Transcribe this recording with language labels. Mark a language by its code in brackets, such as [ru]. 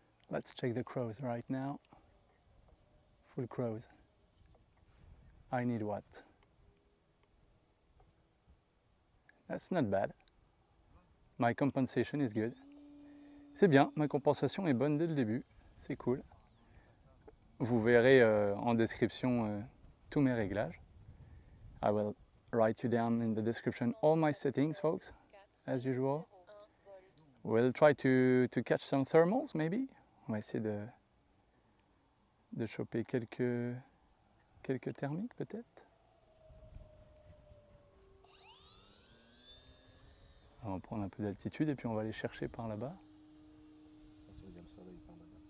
[en] Let's check the crows right now. Full crows. I need what? That's not bad. My compensation is good. [fr] C'est bien, ma compensation est bonne dès le début. C'est cool. Vous verrez en description tous mes réglages. [en] I will write you down in the description all my settings, folks, as usual. We'll try to catch some thermals, maybe. [fr] On va essayer de choper quelques thermiques, peut-être. On va prendre un peu d'altitude et puis on va aller chercher par là-bas. Ça veut dire le soleil par là-bas.